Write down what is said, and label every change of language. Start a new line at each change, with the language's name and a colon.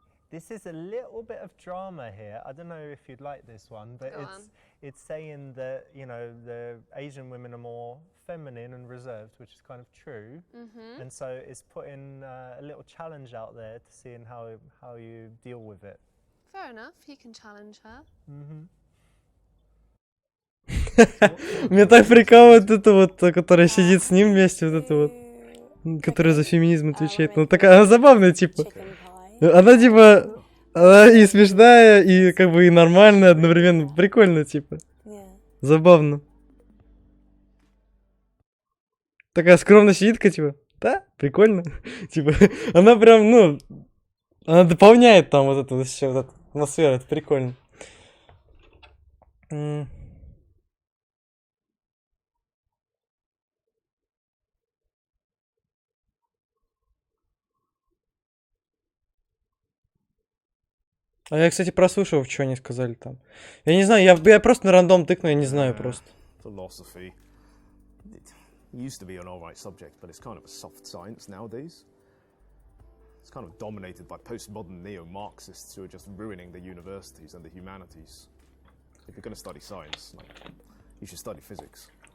English: This is a little bit of drama here. I don't know if you'd like this one, but it's saying that, you know, the Asian women are more feminine and reserved, which is kind of true. And so it's putting a little challenge out there to seeing how you deal with it. Fair enough, he can challenge her.
Russian: Меня так прикалывает это вот, которая сидит с ним вместе, вот это вот, которая за феминизм отвечает. Ну такая, она забавная, типа. Она типа, она и смешная, и как бы и нормальная одновременно. Прикольно, типа. Забавно. Такая скромно сидит-ка, типа, да, прикольно. Типа, она прям, ну, она дополняет там вот эту все, вот эту атмосферу, это прикольно. А я, кстати, прослушал, что они сказали там. Я не знаю, я просто на рандом тыкну, я не знаю просто.
English: Philosophy. It used to be an alright subject, but it's kind of a soft science nowadays. It's kind of dominated by postmodern neo-Marxists who are just ruining the universities and the humanities. If you're going to study science, like, you should study physics.